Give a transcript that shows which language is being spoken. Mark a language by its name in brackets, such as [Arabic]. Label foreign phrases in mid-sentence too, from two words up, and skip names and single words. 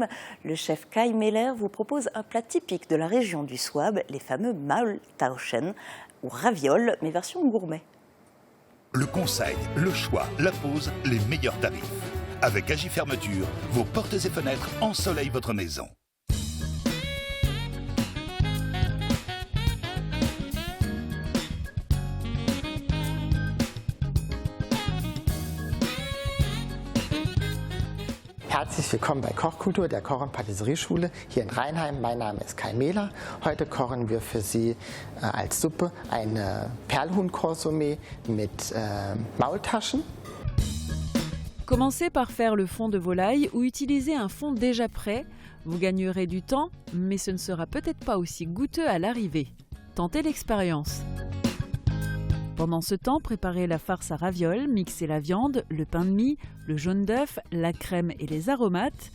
[French] Le chef Kai Meller vous propose un plat typique de la région du Souabe, les fameux Maultaschen, ou ravioles, mais version gourmet. Le conseil, le choix, la pause, les meilleurs tarifs. Avec Agi Fermeture, vos portes et fenêtres ensoleillent votre maison. [German] Herzlich willkommen bei Kochkultur, der Koch- und Patisserieschule hier in Rheinheim. Mein Name ist Kai Mehler. Heute kochen wir für Sie als Suppe ein Perlhuhn-Consommé mit Maultaschen. [French] Commencez par faire le fond de volaille ou utilisez un fond déjà prêt. Vous gagnerez du temps, mais ce ne sera peut-être pas aussi goûteux à l'arrivée. Tentez l'expérience. Pendant ce temps, préparez la farce à ravioles, mixez la viande, le pain de mie, le jaune d'œuf, la crème et les aromates.